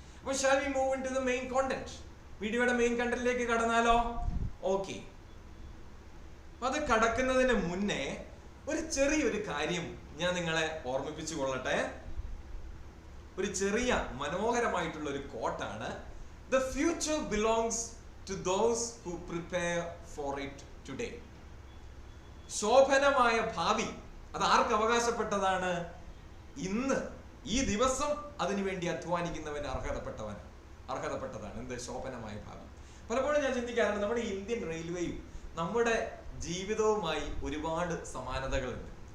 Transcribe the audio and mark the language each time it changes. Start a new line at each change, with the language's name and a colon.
English: അപ്പോൾ shall we move into the main content?
Malayalam: വീഡിയോയുടെ main കണ്ടന്റിലേക്ക് കടന്നാലോ? Okay, അത് കടക്കുന്നതിന് മുന്നേ ഒരു ചെറിയൊരു കാര്യം ഞാൻ നിങ്ങളെ ഓർമ്മിപ്പിച്ചു കൊള്ളട്ടെ. ഒരു ചെറിയ മനോഹരമായിട്ടുള്ള ഒരു കോട്ടാണ്.
English: The future belongs to those who prepare for it today.
Malayalam: ശോഭനമായ ഭാവി അത് ആർക്ക് അവകാശപ്പെട്ടതാണ്? ഇന്ന് ഈ ദിവസം അതിനുവേണ്ടി അധ്വാനിക്കുന്നവന് അർഹതപ്പെട്ടതാണ്. എന്ത് ശോഭനമായ ഭാവി? പലപ്പോഴും ഞാൻ ചിന്തിക്കാറുണ്ട്, നമ്മുടെ ഇന്ത്യൻ റെയിൽവേയും നമ്മുടെ ജീവിതവുമായി ഒരുപാട് സമാനതകളുണ്ട്.